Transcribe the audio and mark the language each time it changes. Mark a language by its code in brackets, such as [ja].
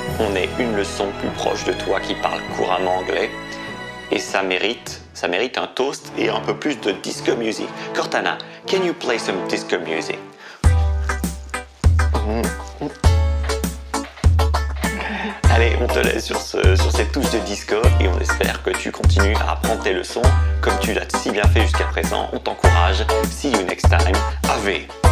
[fr] On est une leçon plus proche de toi qui parle couramment anglais. Et ça mérite un toast et un peu plus de disco music. [en] Cortana, can you play some disco music? [fr] Allez, on te laisse sur cette touche de disco et on espère que tu continues à apprendre tes leçons comme tu l'as si bien fait jusqu'à présent. On t'encourage. [en] See you next time. Ave.